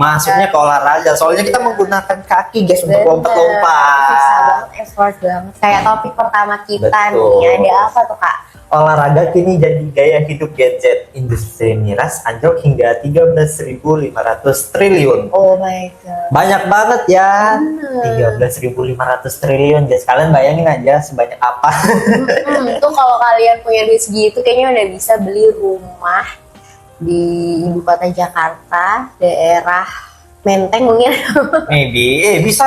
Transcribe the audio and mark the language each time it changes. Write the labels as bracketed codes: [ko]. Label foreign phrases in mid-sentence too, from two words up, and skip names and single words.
[id] Masuknya ke olahraga, soalnya kita menggunakan kaki guys untuk lompat-lompat. Susah banget, effort banget. Kayak topik pertama kita Betul. nih, ada apa tuh Kak? Olahraga kini jadi gaya hidup Gen Z. Industri miras anjlok hingga 13.500 triliun. [en] Oh my god. [id] Banyak banget ya. 13.500 triliun. Jadi kalian bayangin aja sebanyak apa. Tuh kalau kalian punya duit segitu kayaknya udah bisa beli rumah di ibu kota Jakarta, daerah Menteng mungkin. Maybe, bisa.